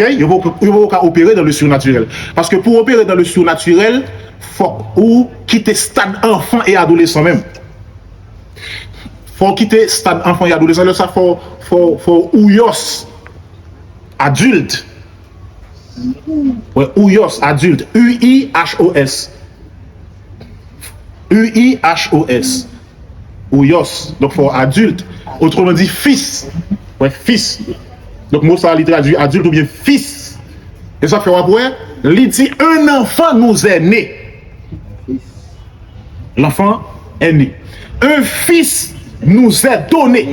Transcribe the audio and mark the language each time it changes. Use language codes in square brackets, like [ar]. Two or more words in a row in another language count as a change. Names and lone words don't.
[fr] Il n'y a pas qu'à opérer dans le surnaturel. Parce que pour opérer dans le surnaturel, il faut quitter stade enfant et adolescent même. Il faut quitter stade enfant et adolescent. Là, ça faut ouyos, adulte. Ouais, ouyos, adulte. U-I-H-O-S. U-I-H-O-S. Ouyos. Donc, pour adulte. Autrement dit, fils. Ouais, fils. Donc, mot ça, il traduit adulte ou bien fils. Et ça fait après, il dit, un enfant nous est né. L'enfant est né. Un fils nous est donné.